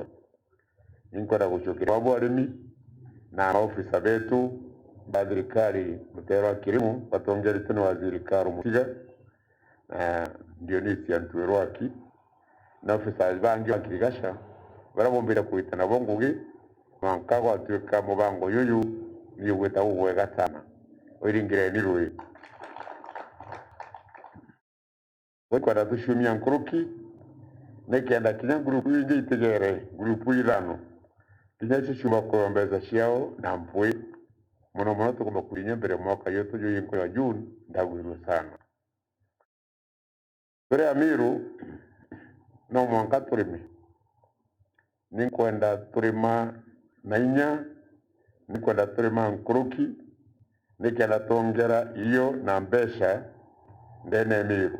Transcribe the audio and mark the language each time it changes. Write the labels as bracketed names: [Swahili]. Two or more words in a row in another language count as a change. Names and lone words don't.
[Meru] Nikwenda gucokeria abo arimi na maofisa betu ba thirikari mutero kilimo batongerete na waziri Karo Mutiga Dionisia Ntwerwaki na ofisa bangi wa Kirigasha barabombera kuitana bongugi mwankago atuika mubango yuyu ni gweta ugwega sana oiringire ni rui wekwenda tushumia nkuruki nekenda kinya grupu ingi itegere grupu ithano kinya cicuma kuombeza ciao na mpwi muno tugomba kurinya mbere mwaka yote yuko ya June ndagwirwo sana. Tore Amiru no mwanka turime ninkwenda turima na inya, ninkwenda turima nkuruki nikenda tongera iyo na mbeca ndene Amiru.